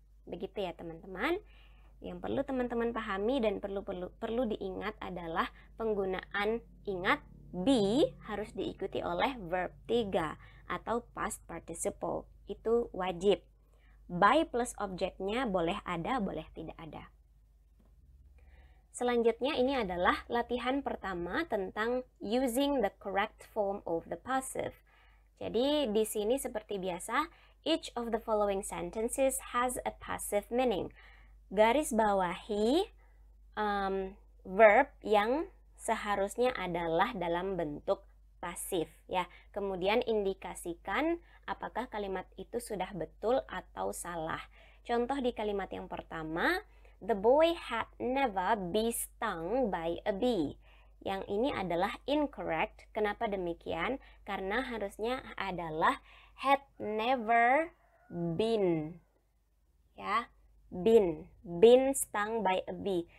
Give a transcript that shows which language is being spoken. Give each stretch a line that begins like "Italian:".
Indonesian: Begitu ya teman-teman. Yang perlu teman-teman pahami dan perlu diingat adalah penggunaan, ingat, be harus diikuti oleh verb 3 atau past participle. Itu wajib. By plus objeknya boleh ada, boleh tidak ada. Selanjutnya ini adalah latihan pertama tentang
English: using the correct form of the passive.
Indonesian: Jadi di sini seperti biasa,
English: each of the following sentences has a passive meaning.
Indonesian: Garis bawahi verb yang seharusnya adalah dalam bentuk pasif, ya. Kemudian indikasikan apakah kalimat itu sudah betul atau salah. Contoh di kalimat yang pertama,
English: the boy had never been stung by a bee.
Indonesian: Yang ini adalah incorrect. Kenapa demikian? Karena harusnya adalah
English: had never been, ya, been stung by a bee.